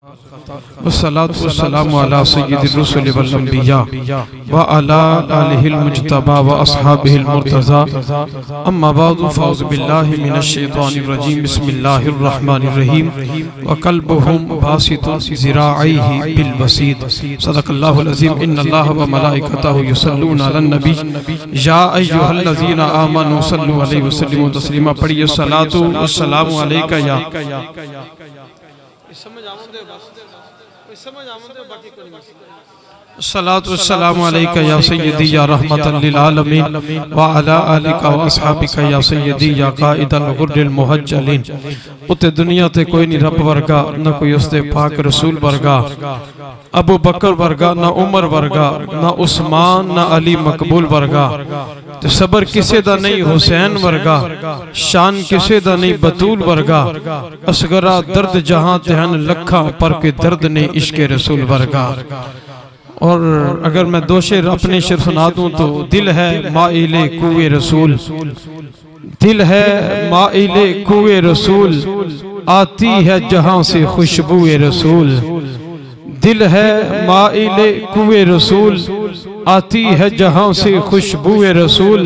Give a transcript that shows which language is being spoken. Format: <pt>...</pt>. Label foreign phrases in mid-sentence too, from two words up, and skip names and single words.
<ar>والصلاة والسلام على سيد الرسل والأنبياء وعلى آله المجتبى وأصحابه المرتضى أما بعد فأعوذ بالله من الشيطان الرجيم بسم الله الرحمن الرحيم وكلبهم باسط ذراعيه بالوصيد صدق الله العظيم إن الله وملائكته يصلون على النبي يا أيها الذين آمنوا صلوا عليه وسلموا تسليما. पढ़िए صلاة والسلام عليك يا صلاة والسلام عليك يا سيدي يا رحمة للعالمين وعلى آلك وأصحابك يا سيدي يا قائد الغر المحجلين.</ar> <pa>ਉੱਤੇ ਦੁਨੀਆ ਤੇ ਕੋਈ ਨਹੀਂ ਰੱਬ ਵਰਗਾ, ਨਾ ਕੋਈ ਉਸਦੇ ਪਾਕ ਰਸੂਲ ਵਰਗਾ, ਅਬੂ ਬਕਰ ਵਰਗਾ, ਨਾ ਉਮਰ ਵਰਗਾ, ਨਾ ਉਸਮਾਨ, ਨਾ ਅਲੀ ਮਕਬੂਲ ਵਰਗਾ। ਤੇ ਸਬਰ ਕਿਸੇ ਦਾ ਨਹੀਂ ਹੁਸੈਨ ਵਰਗਾ, ਸ਼ਾਨ ਕਿਸੇ ਦਾ ਨਹੀਂ ਬਤੂਲ ਵਰਗਾ। ਅਸਗਰਾ ਦਰਦ ਜਹਾਂ ਤੇਹਨ ਲੱਖਾ ਪਰ ਕੇ ਦਰਦ ਨੇ ਇਸ਼ਕੇ ਰਸੂਲ ਵਰਗਾ।</pa> <ur>اور اگر میں دو شعر اپنے شعر سنا دوں تو دل ہے مائل کوئے رسول، دل ہے مائل کوئے رسول، آتی ہے جہاں سے خوشبوئے رسول. دل ہے مائل کوئے رسول، آتی ہے جہاں سے خوشبوئے رسول.</ur>